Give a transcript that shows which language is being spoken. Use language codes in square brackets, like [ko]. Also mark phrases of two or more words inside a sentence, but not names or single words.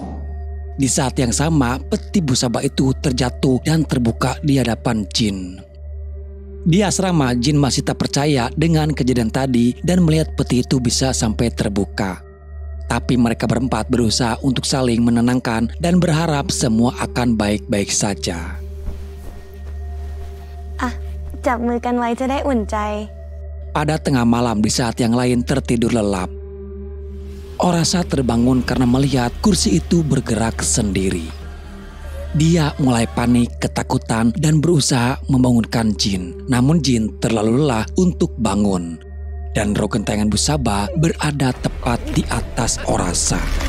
[id] Di saat yang sama, peti Busaba itu terjatuh dan terbuka di hadapan Jin. Di asrama, Jin masih tak percaya dengan kejadian tadi dan melihat peti itu bisa sampai terbuka. Tapi mereka berempat berusaha untuk saling menenangkan dan berharap semua akan baik-baik saja. [th] จับมือกันไว้จะได้อุ่นใจ. [id] Pada tengah malam di saat yang lain tertidur lelap, Orasa terbangun karena melihat kursi itu bergerak sendiri. Dia mulai panik, ketakutan, dan berusaha membangunkan Jin. Namun Jin terlalu lelah untuk bangun. Dan roh gentayangan Busaba berada tepat di atas Orasa.